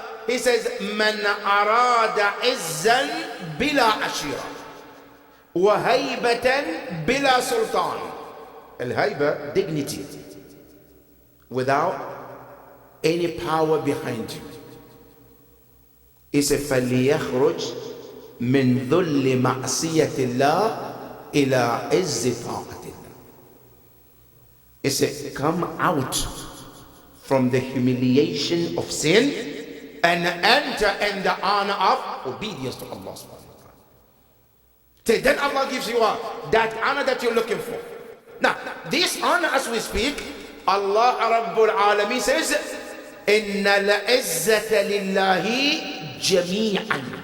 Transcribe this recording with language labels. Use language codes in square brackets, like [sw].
[en] He says, [ar] Man arada izzan bila ashira wa haybatan bila sultan. [en] Al-hayba, dignity, without any power behind you. He said, [ar] فَلْيَخْرُجْ مِنْ ذُلِّ مَعْصِيَةِ اللَّهِ إِلَىٰ عِزِّ طَاعَةِ اللَّهِ. [en] He said, come out from the humiliation of sin and enter in the honor of obedience to Allah subhanahu wa ta'ala. So then Allah gives you that honor that you're looking for. Now, this honor as we speak, Allah Rabbul Alameen says, [ar] إِنَّ الْعِزَّةَ لِلَّهِ جَمِيعًا.